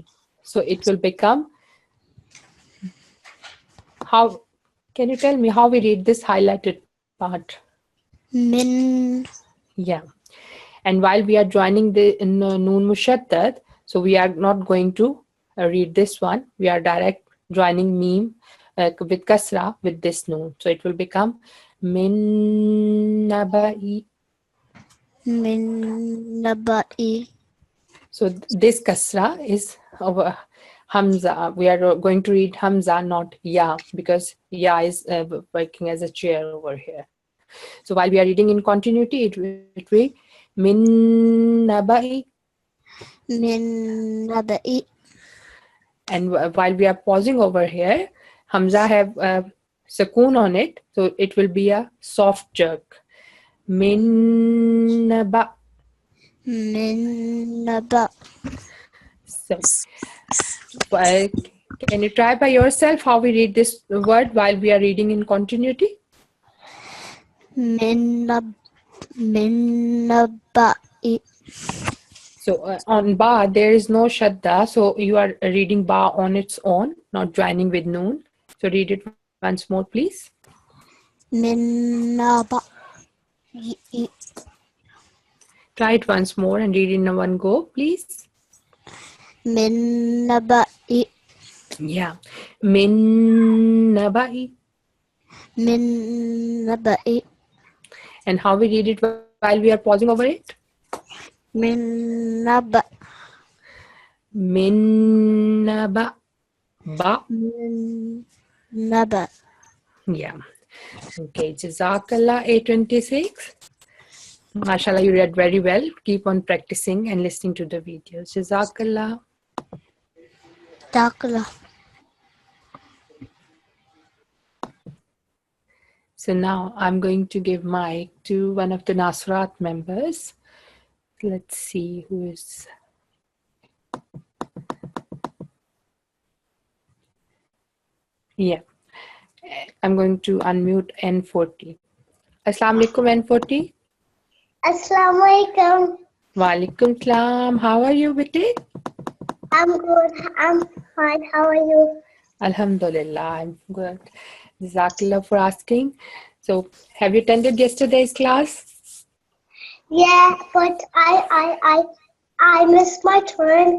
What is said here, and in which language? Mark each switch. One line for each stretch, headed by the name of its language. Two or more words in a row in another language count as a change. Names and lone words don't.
English: So it will become, how, can you tell me how we read this highlighted part? Min. Yeah. And while we are joining the
Arabic: نون مشدد,
English: so we are not going to read this one. We are direct joining meme with kasra with this noon. So it will become
Arabic: من نبإ. من نبإ.
English: So this kasra is over hamza. We are going to read hamza, not ya, because ya is working as a chair over here. So while we are reading in continuity, it will be
Arabic: من نبإ. من نبإ.
English: And while we are pausing over here, hamza have sukoon on it, so it will be a soft jerk.
Arabic: من نبأ. من نبأ.
English: So can you try by yourself how we read this word while we are reading in continuity?
Arabic: من نبإ.
English: So on ba, there is no shadda. So you are reading ba on its own, not joining with noon. So read it once more, please.
Arabic: من نبأ.
English: Try it once more and read it in one go, please.
Arabic: من نبإ. Yeah. من نبإ. من نبإ.
English: And how we read it while we are pausing over it?
Arabic: من نبأ. من نبأ ب. من نبأ.
English: Yeah. Okay. Jazakallah 826. MashaAllah, you read very well. Keep on practicing and listening to the videos. Jazakallah. Dakla. So now I'm going to give mic to one of the Nasrat members. Let's see who is. Yeah. I'm going to unmute N40.
Arabic: السلام عليكم N40. السلام عليكم. وعليكم السلام.
English: How are you, Biti? I'm good. I'm fine. How are you? Alhamdulillah, I'm good. Jazakallah for asking. So, have you attended yesterday's class? Yeah, but I missed my turn.